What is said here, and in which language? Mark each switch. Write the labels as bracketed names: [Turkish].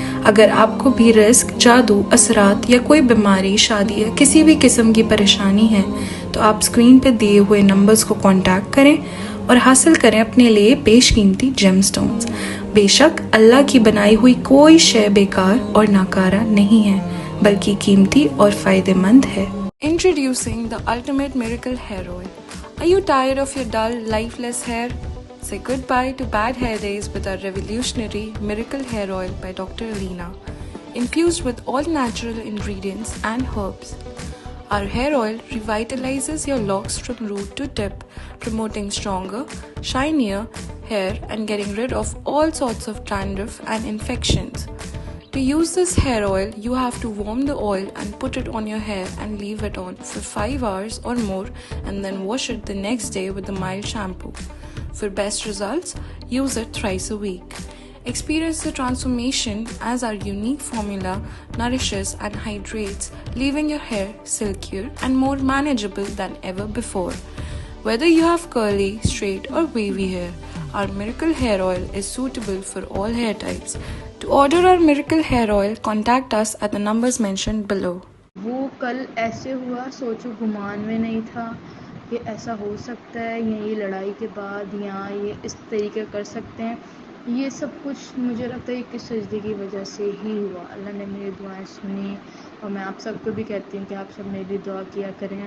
[Urdu] اگر آپ کو بھی رزق، جادو، اثرات یا کوئی بیماری، شادی یا کسی بھی قسم کی پریشانی ہے تو آپ اسکرین پہ دیے ہوئے نمبرز کو کانٹیکٹ کریں اور حاصل کریں اپنے لیے بیش قیمتی جیم سٹونز. بے شک اللہ کی بنائی ہوئی کوئی شے بیکار اور ناکارہ نہیں ہے، بلکہ قیمتی اور فائدہ مند ہے. [English] Introducing the ultimate miracle hair oil. Are you tired of your dull, lifeless hair? Say goodbye to bad hair days with our revolutionary miracle hair oil by Dr. Alina, infused with all natural ingredients and herbs. Our hair oil revitalizes your locks from root to tip, promoting stronger, shinier hair and getting rid of all sorts of dandruff and infections. To use this hair oil, you have to warm the oil and put it on your hair and leave it on for 5 hours or more, and then wash it the next day with a mild shampoo. For best results, use it thrice a week. Experience the transformation as our unique formula nourishes and hydrates, leaving your hair silkier and more manageable than ever before. Whether you have curly, straight or wavy hair, our miracle hair oil is suitable for all hair types. To order our miracle hair oil, contact us at the numbers mentioned below. [Urdu] وہ کل ایسے ہوا، سوچو گمان میں نہیں تھا کہ ایسا ہو سکتا ہے، یا یہ لڑائی کے بعد یا یہ اس طریقے کر سکتے ہیں. یہ سب کچھ مجھے لگتا ہے کہ سجدے کی وجہ سے ہی ہوا. اللہ نے میری دعائیں سنی، اور میں آپ سب کو بھی کہتی ہوں کہ آپ سب میری لیے دعا کیا کریں.